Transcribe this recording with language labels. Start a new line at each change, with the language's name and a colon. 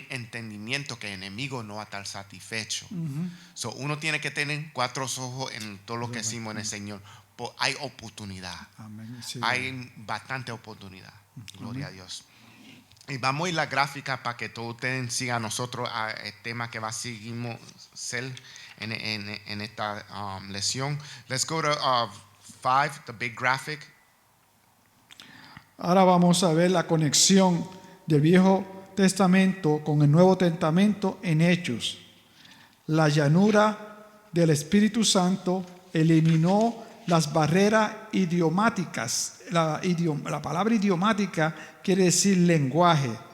Spanish: también entendimiento que el enemigo no va a estar satisfecho. So, uno tiene que tener 4 ojos en todo lo que hacemos en el Señor. Hay oportunidad. Amén. Sí, Hay bastante oportunidad. Gloria a Dios. Y vamos a ir a la gráfica para que todos ustedes sigan a nosotros el tema que va a seguir ser en esta lección.
English: Let's go to 5, the big graphic.
Spanish: Ahora vamos a ver la conexión del Viejo Testamento con el Nuevo Testamento en Hechos. La llanura del Espíritu Santo eliminó las barreras idiomáticas. La palabra idiomática quiere decir lenguaje.